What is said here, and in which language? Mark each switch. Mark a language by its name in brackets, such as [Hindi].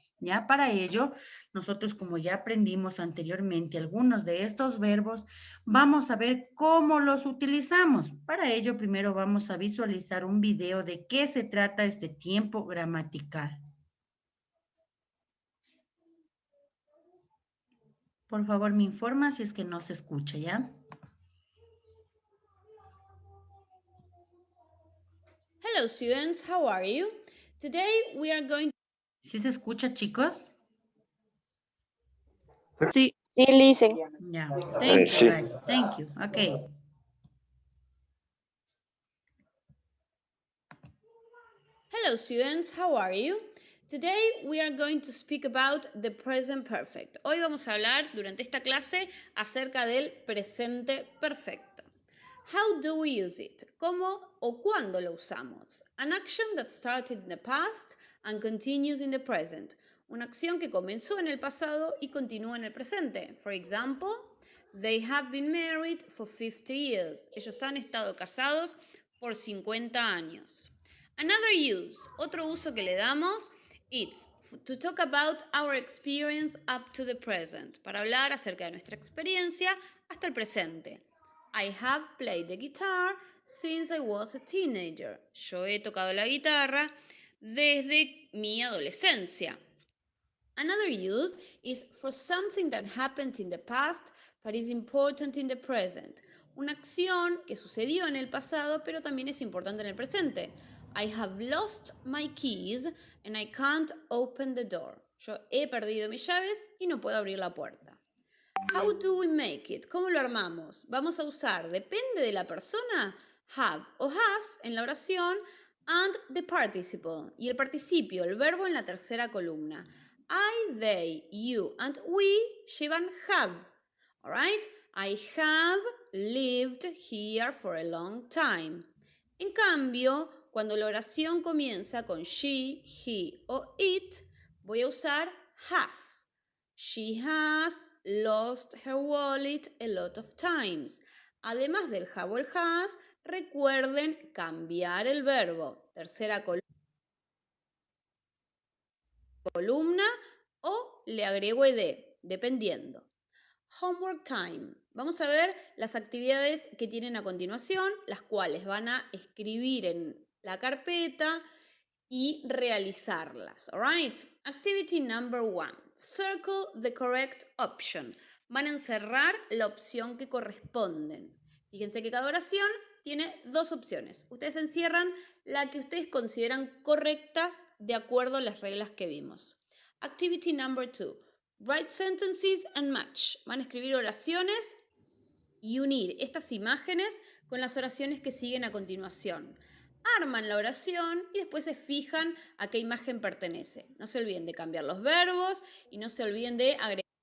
[Spanish] Ya para ello, nosotros como ya aprendimos anteriormente algunos de estos verbos, vamos a ver cómo los utilizamos. Para ello, primero vamos a visualizar un video de qué se trata este tiempo gramatical. Por favor, me informa si es que no se escucha, ¿ya? [English] Hello students, how are you? Today we are going [Spanish] ¿Sí se escucha, chicos? Sí. Sí, listen. [English] Yeah, thank you guys, thank you. Okay. Hello students, how are you? Today we are going to speak about the present perfect. [Spanish] Hoy vamos a hablar durante esta clase acerca del presente perfecto. [English] How do we use it? [Spanish] ¿Cómo o cuándo lo usamos? [English] An action that started in the past and continues in the present. [Spanish] Una acción que comenzó en el pasado y continúa en el presente. [English] For example, they have been married for 50 years. [Spanish] Ellos han estado casados por 50 años. [English] Another use, [Spanish] otro uso que le damos, [English] it's to talk about our experience up to the present, [Spanish] para hablar acerca de nuestra experiencia hasta el presente. [English] I have played the guitar since I was a teenager. [Spanish] Yo he tocado la guitarra desde mi adolescencia. [English] Another use is for something that happened in the past but is important in the present. [Spanish] Una acción que sucedió en el pasado pero también es importante en el presente. [English] I have lost my keys and I can't open the door. [Spanish] Yo he perdido mis llaves y no puedo abrir la puerta. [English] How do we make it? [Spanish] ¿Cómo lo armamos? Vamos a usar, depende de la persona, have o has en la oración [English] and the participle. [Spanish] Y el participio, el verbo en la tercera columna. [English] I, they, you and we llevan have. Alright? I have lived here for a long time. [Spanish] En cambio, cuando la oración comienza con she, he o it, voy a usar has. [English] She has lost her wallet a lot of times. [Spanish] Además del have o el has, recuerden cambiar el verbo. Tercera columna o le agrego ed, dependiendo. [English] Homework time. [Spanish] Vamos a ver las actividades que tienen a continuación, las cuales van a escribir en la carpeta y realizarlas. [English] All right? Activity number 1. Circle the correct option. [Spanish] Van a encerrar la opción que corresponden. Fíjense que cada oración tiene dos opciones. Ustedes encierran la que ustedes consideran correctas de acuerdo a las reglas que vimos. [English] Activity number 2. Write sentences and match. [Spanish] Van a escribir oraciones y unir estas imágenes con las oraciones que siguen a continuación. Arman la oración y después se fijan a qué imagen pertenece. No se olviden de cambiar los verbos y no se olviden de agregar.